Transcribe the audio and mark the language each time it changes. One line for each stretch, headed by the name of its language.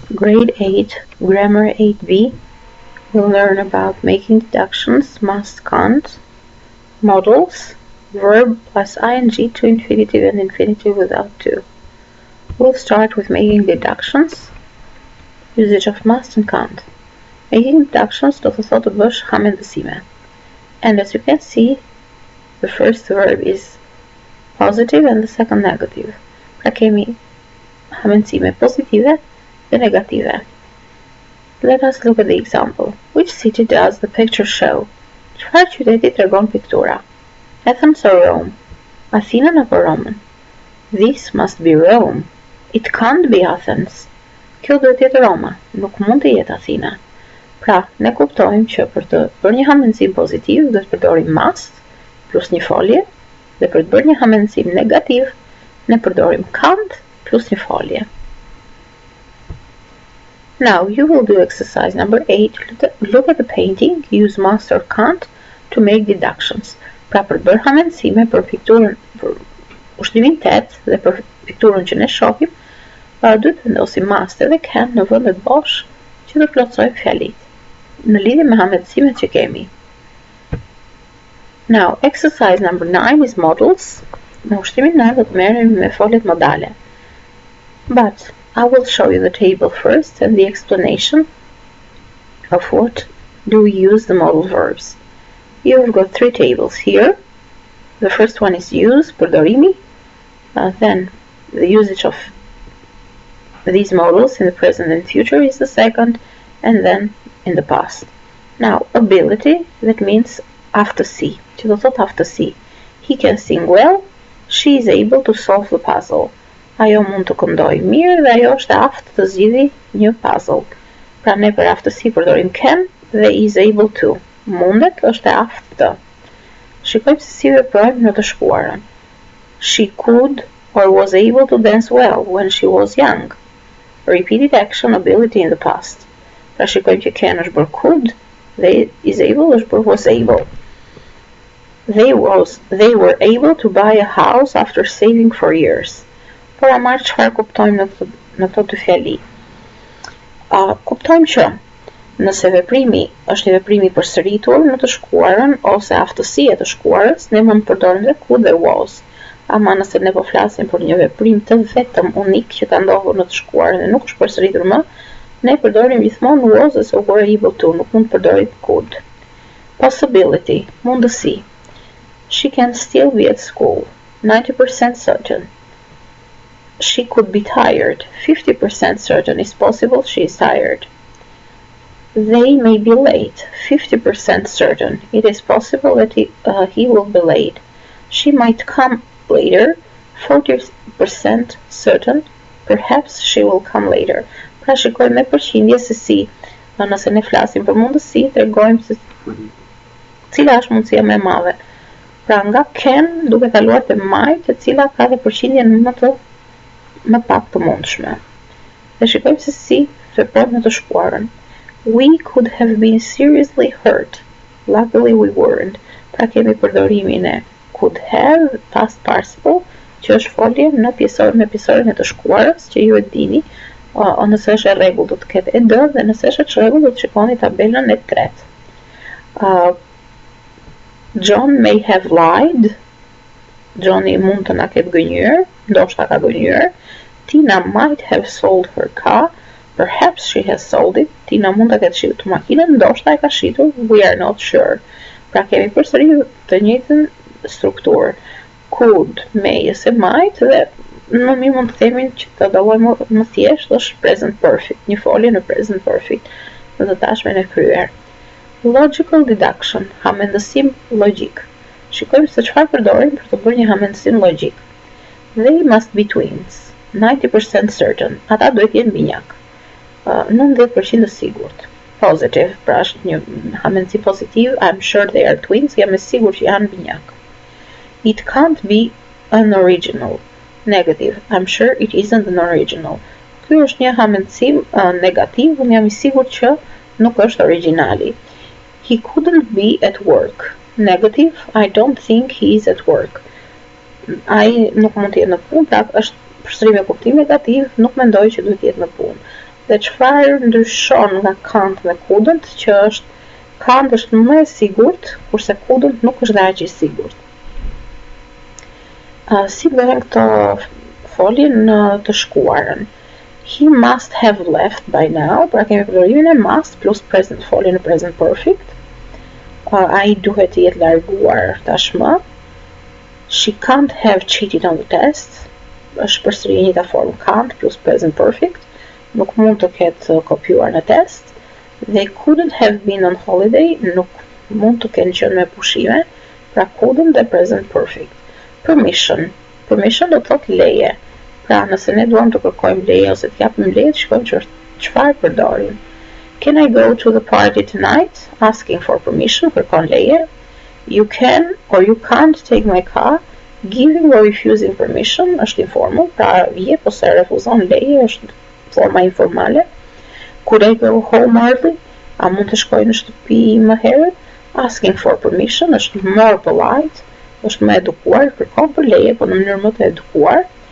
English: Grade 8, Grammar 8b, we'll learn about making deductions, must, can't, modals, verb plus ing to infinitive and infinitive without to. We'll start with making deductions, usage of must and can't. Making deductions
Albanian: do të thotë të bësh hamendësime.
English: And as you can see, the first verb is positive and the second negative.
Albanian: Pra kemi hamendësime pozitive dhe negative.
English: Let us look at the example. Which city does the picture show?
Albanian: Çfarë qyteti tregon piktura?
English: Athens or Rome?
Albanian: Athinën apo Romën?
English: This must be Rome. It can't be Athens.
Albanian: Kjo duhet jetë Roma, nuk mund të jetë Athina. Pra, ne kuptojmë që për të bërë një hamendësim pozitiv, do të përdorim must plus një folje, dhe për të bërë një hamendësim negativ, ne përdorim can't plus një folje.
English: Now, you will do exercise number 8. Look at the painting, use must or can't to make deductions.
Albanian: Pra për të bërë hamendësime për pikturën, për ushtrimin 8 dhe për pikturën që ne shohim, duhet të vendosim must edhe can në vendet bosh që do të plotësojmë fjalit në lidhje me hamendësimet që kemi.
English: Now, exercise number 9 is modals.
Albanian: Në ushtrimin 9 do të merrem me foljet modale.
English: But I will show you the table first and the explanation of what do we use the modal verbs. You've got 3 tables here. The first one is use, përdorimi, then the usage of these modals in the present and future is the second, and then in the past. Now, ability, that means
Albanian: aftësi, që do thot aftësi.
English: He can sing well, she is able to solve the puzzle.
Albanian: Ajo mund të këndoj mirë dhe ajo është e aftë të zgjidhë një puzzle. Pra ne për aftësi përdorim can dhe is able to. Mundet është e aftë të. Shikojmë se si veprojmë në të shkuarën.
English: She could or was able to dance well when she was young. Repeated action ability in the past.
Albanian: Pra shikojmë që can është bërë could dhe is able është bërë was able.
English: They were able to buy a house after saving for years.
Albanian: Por a marrë çfarë kuptojmë në këto dy fjali. Kuptojmë që nëse veprimi është një veprim i përsëritur në të shkuarën ose aftësia e të shkuarës, ne mund të përdorim dhe could dhe was. Ama nëse ne po flasim për një veprim të vetëm unik që ka ndodhur në të shkuarën dhe nuk është përsëritur më, ne përdorim gjithmonë was ose were able to, nuk mund të përdorim could.
English: Possibility, mundësi. She can still be at school, 90% certain. She could be tired. 50% certain is possible she is tired. They may be late. 50% certain it is possible that he will be late. She might come later. 40% certain perhaps she will come later.
Albanian: Pra shikojmë me përqindje se si nëse ne flasim për mundësi, tregojmë se cila është mundësia më e madhe. Pra nga can duke kaluar te might, e cila ka dhe përqindjen më pak të mundshme. Dhe shikojmë se si veprojmë në të shkuarën.
English: We could have been seriously hurt. Luckily we weren't.
Albanian: Pra kemi përdorimin e could have, past participle, që është folje në pjesorin e të shkuarës, që ju e dini, nëse është e rregull do të ketë e d dhe nëse është e çrregull do të shikoni tabelën e tretë.
English: John may have lied.
Albanian: Johnny mund të na ketë gënjur, ndoshta ka gënjur.
English: Tina might have sold her car. Perhaps she has sold it.
Albanian: Tina mund të ketë shitur makinën, ndoshta e ka shitur.
English: We are not sure.
Albanian: Pra kemi përsëri të njëjtën strukturë. Could, may ose might dhe më mirë mund të themi që të dallojmë më thjesht është present perfect, një folje në present perfect në të tashmen e kryer.
English: Logical deduction,
Albanian: hamendësim logjik. Shikojmë se çfarë përdorim për të bërë një hamendësim logjik.
English: They must be twins. 90% certain.
Albanian: Ata duhet jenë binjak. 90% sigurt. Positive, pra është një hamendësim pozitiv.
English: I'm sure they are twins.
Albanian: Jam e sigurt që janë binjak.
English: It can't be an original. Negative. I'm sure it isn't an original.
Albanian: Ky është një hamendësim negativ. Unë jam i sigurt që nuk është originali.
English: He couldn't be at work. Negative. I don't think he is at work.
Albanian: Ai nuk mund të jetë në punë, pra është përsërim me kuptim negativ, nuk mendoj që duhet të jetë në punë. Dhe çfarë ndryshon nga can't dhe couldn't, që can't është më e sigurt, kurse couldn't nuk është dhe aq i sigurt. Si bëhen këto folje në të shkuarën?
English: He must have left by now,
Albanian: pra kemi përdorimin e must plus present folje në present perfect. Ai duhet të jetë larguar tashmë.
English: She can't have cheated on the test.
Albanian: Është përsëri e njëjta formë, can't plus present perfect. Nuk mund të ketë kopjuar në test.
English: They couldn't have been on holiday.
Albanian: Nuk mund të kenë qenë me pushime. Pra couldn't dhe present perfect.
English: Permission.
Albanian: Permission do të thotë leje. Pra nëse ne duam të kërkojmë leje ose të japim leje, të shkojmë çfarë përdorim.
English: Can I go to the party tonight? Asking for permission,
Albanian: kërkon leje.
English: You can or you can't take my car. Giving or refusing permission
Albanian: është informal, pra jep ose refuzon leje është forma informale.
English: Could I go home early?
Albanian: A mund të shkoj në shtëpi më herët?
English: Asking for permission
Albanian: është
English: more polite,
Albanian: është më edukuar, kërkon për leje, po në mënyrë më të edukuar.